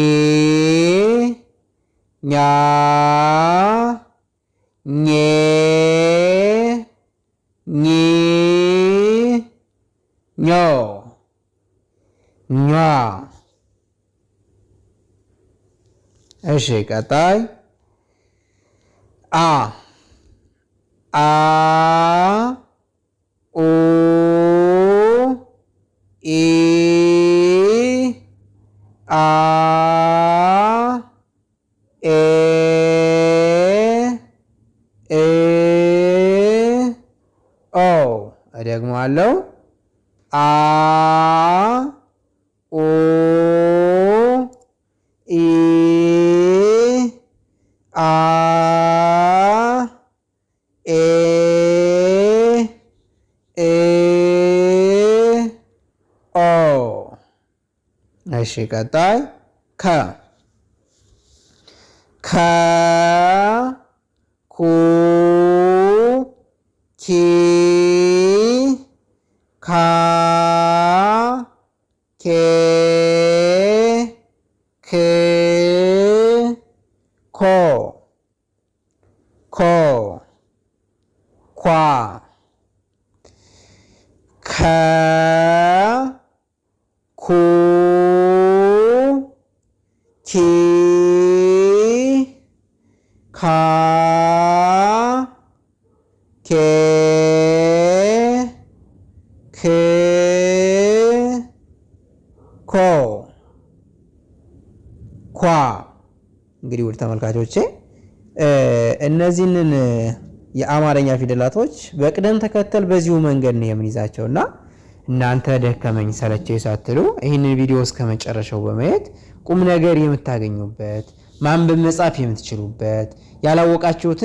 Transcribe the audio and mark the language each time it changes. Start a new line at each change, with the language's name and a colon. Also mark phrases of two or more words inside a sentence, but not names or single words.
Amharic: ኛ ኜ ኚ ኞ ኟ እሺ ቀጣይ አ አ ኡ ኢ አ ኤ እ ኦ እደግመዋለሁ አ ኡ ኢ አ ኤ እ ኦ እሺ ቀጣይ ከ ከ ኩ ኪ ካ ኬ ክ ኮ ኮ ኳ ከ ኩ ኪ ካ ክ ኮ ኳ። እንግዲህ ውድ ተመልካቾቼ እነዚህንን የአማርኛ ፊደላቶች በቅደም ተከተል በዚሁ መንገድ ነው የምንይዛቸውና እናንተ ደከመኝ ሰለቸኝ ሳትሉ ይህንን ቪዲዮ እስከ መጨረሻው በማየት ቁም ነገር የምታገኙበት ማንበብ መጻፍ የምትችሉበት ያላወቃችሁትን